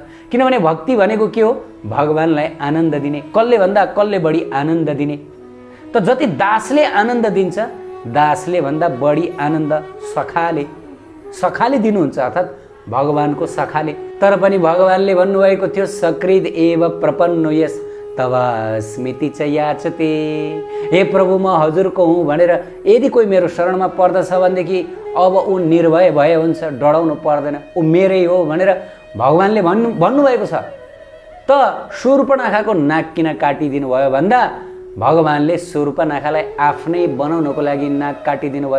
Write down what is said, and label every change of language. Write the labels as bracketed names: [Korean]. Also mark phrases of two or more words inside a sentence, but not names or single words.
[Nepali] किनभने भक्ति भनेको के हो? भगवानलाई आनन्द दिने, कसले भन्दा कसले बढी आनन्द दिने। त जति दासले आनन्द दिन्छ, दासले भन्दा बढी आनन्द सखाले दिनुहुन्छ, अर्थात् भगवानको सखाले। तर पनि भगवानले भन्नुभएको थियो [Sanskrit] सकृद एव प्रपन्नो यस तव स्मृति च याचते। [Nepali] हे प्रभु, म हजुरको हुँ भनेर यदि कोही मेरो शरणमा पर्दछ भनेदेखि अब ऊ निर्भय भए हुन्छ, डराउनु पर्दैन, ऊ मेरै हो भनेर भगवानले भन्नुभएको छ। त शूर्पनखाको नाक किन काटिदिनु भयो भन्दा भगवानले शूर्पनखालाई आफ्नै बनाउनको लागि नाक काटिदिनु भयो।